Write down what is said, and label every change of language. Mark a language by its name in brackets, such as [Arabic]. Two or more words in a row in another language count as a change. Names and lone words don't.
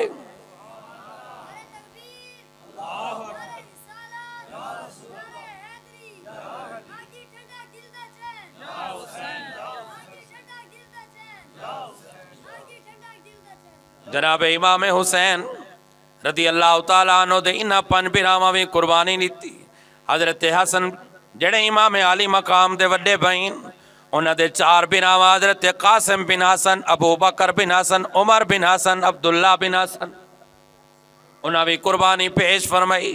[Punjabi] جناب امام حسین [Arabic] رضي الله تعالى عنه [Punjabi] دے انہاں 5 بھراواں بھی قربانی دی. حضرت حسن جیہڑے امام عالی مقام دے وڈے بھائین، انہاں دے 4 بھراواں حضرت قاسم بن حسن، ابو بکر بن حسن، عمر بن حسن، عبداللہ بن حسن، انہاں بھی قربانی پیش فرمائی.